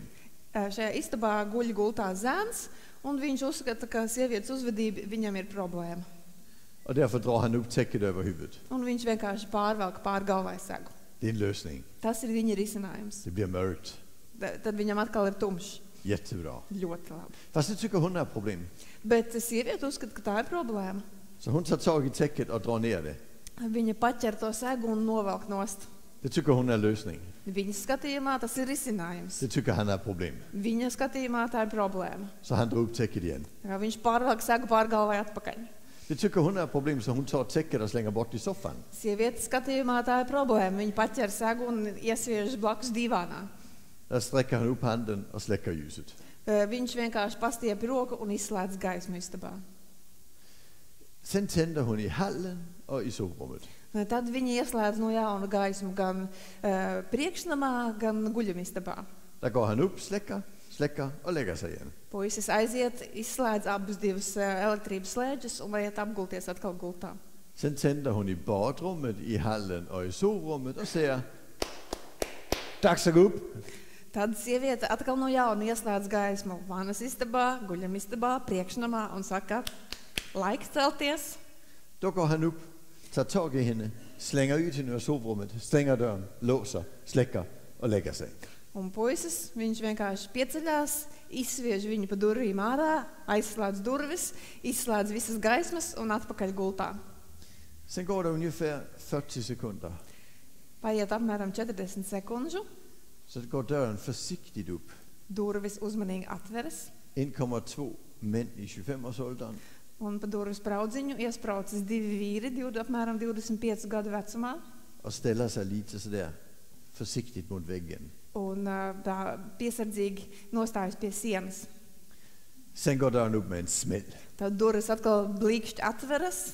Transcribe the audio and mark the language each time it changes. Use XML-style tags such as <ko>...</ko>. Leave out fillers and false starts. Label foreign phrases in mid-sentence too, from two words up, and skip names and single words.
<lv>Šajā istabā guļ gultā zēns, un viņš uzskata, ka sievietes uzvedība viņam ir problēma.</lv> <sv>Och därför drar han upp täcket över huvudet.</sv> <lv>Un viņš vienkārši pārvelk pār galvai segu.</lv> <sv>Det är en lösning.</sv> <lv>Tas ir viņa risinājums.</lv> <sv>Det blir mörkt.</sv> <lv>Tad viņam atkal ir tumšs.</lv> <sv>Jättebra.</sv> <lv>Ļoti labi.</lv> <sv>Fast det tycker hon är ett problem.</sv> <lv>Bet sieviete uzskata, ka tā ir problēma.</lv> <sv>Så hon tar tag i täcket och drar ner det.</sv> <lv>Viņa paķer to segu un novelk nost.</lv> <sv>Det tycker hon är en lösning.</sv> <lv>Viņas skatījumā tas ir risinājums.</lv> <sv>Det tycker han är ett problem.</sv> <lv>Viņa skatījumā tā ir problēma.</lv> <sv>Så han drar upp täcket igen.</sv> <lv>Viņš pārvelk segu pār galvai atpakaļ.</lv> <sv>Det tycker hon är ett problem så hon tar täcket och slänger bort i soffan.</sv> <lv>Sieviete skatījumā tā ir problēma. Viņa paķer segu un iesviež blakus divānā.</lv> <sv>Där sträcker han upp handen och släcker ljuset.</sv> <lv>Viņš vienkārši pastiep roku un izslēdz gaismu istabā.</lv> <sv>Sen tänder hon i hallen och i sovrummet.</sv> <lv>Tad viņi ieslēdz no jauna gaismu gan priekšnamā, gan guļamistabā.</lv> <sv>Där går han upp, släcker och lägger sig igen.</sv> <lv>Puisis aiziet, izslēdz abas divas elektrības slēdžas un iet apgulties atkal gultā.</lv> <sv>Sen tänder hon i badrummet, i hallen och i sovrummet och säger Dags att gå upp.</sv> <lv>Tad sieviete atkal no jauna ieslēdz gaismu vanas istabā, guļamistabā, priekšnamā un saka, laiks celties.</lv> <sv>Då går han upp, tar tag i henne, slänger ut henne ur sovrummet, stänger dörren, låser, släcker och lägger sig.</sv> <lv>Un puisis, viņš vienkārši pieceļās, izsviež viņu pa durvīm ārā, aizslēdz durvis, izslēdz visas gaismas un atpakaļ gultā.</lv> <sv>Sen går det ungefär 40 sekunder.</sv> <lv>Paiet apmēram 40 sekundžu.</lv> <sv>Så går dörren försiktigt upp.</sv> <lv>Durvis uzmanīgi atveras.</lv> <sv>In kommer 2 män i 25-årsåldern.</sv> <lv>Un pa durvis spraudziņu iespraucas 2 vīri, apmēram 25 gadu vecumā.</lv> <sv>Och ställer sig lite sådär försiktigt mot väggen.</sv> <lv>Un tā piesardzīgi nostājas pie sienas.</lv> <sv>Sen går dörren upp med en smäll.</sv> <lv>Tad durvis atkal blīkšķi atveras.</lv>